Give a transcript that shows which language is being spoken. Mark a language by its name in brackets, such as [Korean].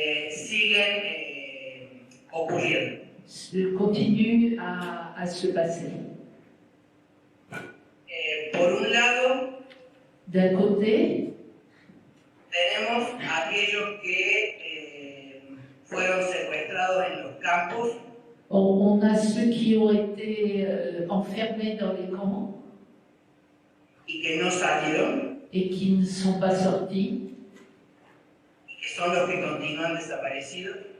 [Spanish] siguen ocurriendo. [French] continuent à se passer. [Spanish] Por un lado, [French] D'un côté, [Spanish] tenemos aquellos que fueron secuestrados en los campos [French] on a ceux qui ont été enfermés dans les camps [Spanish] y que no salieron, [French] et qui ne sont pas sortis, [Spanish] y que son los que continúan desaparecidos,